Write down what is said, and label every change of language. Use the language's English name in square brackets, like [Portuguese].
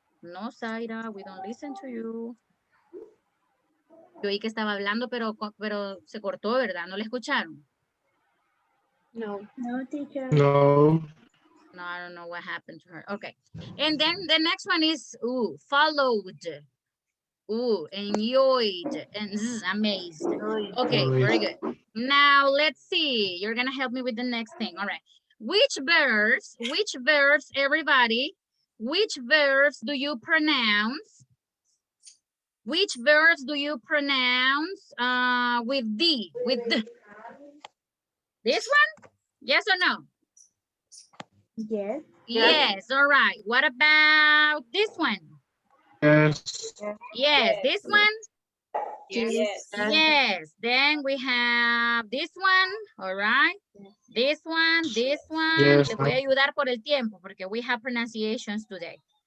[English] No, Zaira, we don't listen to you. [Spanish] Yo oí que estaba hablando, pero se cortó, ¿verdad? ¿No le escucharon? [English] No. No, teacher. No. No, I don't know what happened to her. Okay. And then the next one is followed. Enjoyed, and amazed. Okay, very good. Now let's see. You're gonna help me with the next thing. All right. Which verbs, everybody, which verbs do you pronounce? Which verbs do you pronounce with D, with D? This one? Yes or no? Yes. Yes, all right. What about this one? Yes. Yes, this one? Yes. Yes, then we have this one, all right? This one, Yes. [Spanish] Le voy a ayudar por el tiempo porque [English] we have pronunciations today.